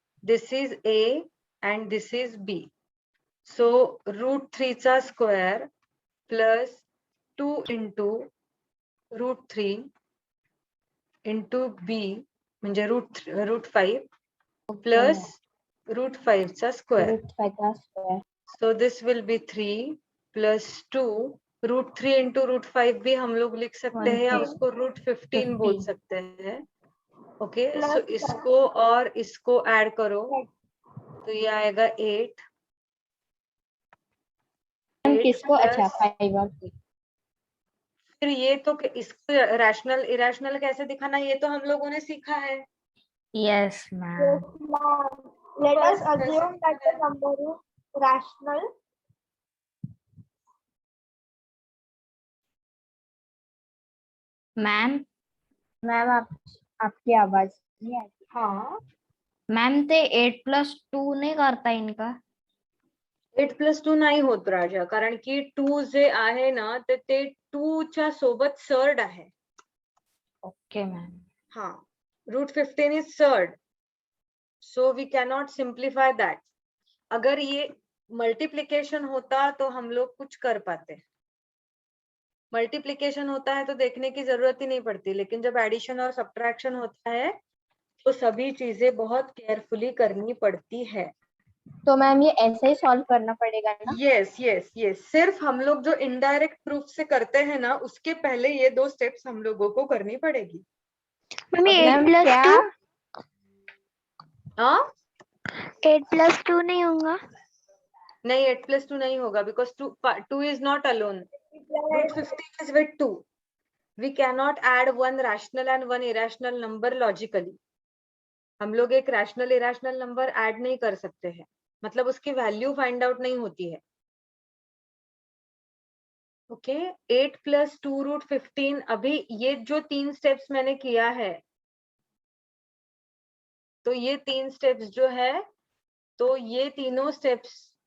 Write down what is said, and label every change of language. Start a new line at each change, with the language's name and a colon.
English: This is a and this is b. So √3 चा square plus 2 into √3 into b म्हणजे √5 plus √5 चा square.
Marathi: √5 चा square.
English: So this will be 3 plus 2 √3 into √5
Hindi: भी हम लोग लिख सकते हैं या उसको √15 बोल सकते हैं. ओके, सो इसको और इसको ऐड करो तो ये आएगा 8. किसको? अच्छा 5 और 3. फिर ये तो इसको रैशनल इरेशनल कैसे दिखाना, ये तो हम लोगों ने सीखा है.
English: Yes ma'am. Let us assume that the number is rational.
Hindi: Ma'am आपकी आवाज नहीं आती. हाँ, मैम ते 8 + 2 नहीं करता इनका?
Marathi: 8 + 2 नाही होत राजा, कारण की 2 जे आहे ना ते 2 च्या सोबत सर्ड आहे.
English: Okay ma'am. हाँ, √15 is surd, so we cannot simplify that.
Hindi: अगर ये मल्टीप्लिकेशन होता तो हम लोग कुछ कर पाते. मल्टीप्लिकेशन होता है तो देखने की जरूरत ही नहीं पड़ती, लेकिन जब एडिशन और सब्ट्रैक्शन होता है तो सभी चीजें बहुत केयरफुली करनी पड़ती है. तो मैम ये ऐसे ही सॉल्व करना पड़ेगा ना?
English: Yes.
Hindi: सिर्फ हम लोग जो इनडायरेक्ट प्रूफ से करते हैं ना, उसके पहले ये 2 स्टेप्स हम लोगों को करनी पड़ेगी. मम्मी
English: ma'am 8
Hindi: क्या? + 2 हाँ, 8 + 2 नहीं होगा. नहीं 8 + 2 नहीं होगा,
English: because 2 is not alone. √15 is with 2. We cannot add one rational and one irrational number logically.
Hindi: हम लोग एक रैशनल इरेशनल नंबर ऐड नहीं कर सकते हैं, मतलब उसकी वैल्यू फाइंड आउट नहीं होती है. ओके, 8 + 2 √15. अभी ये जो 3 स्टेप्स मैंने किया है, तो ये 3 स्टेप्स जो है, तो ये तीनों स्टेप्स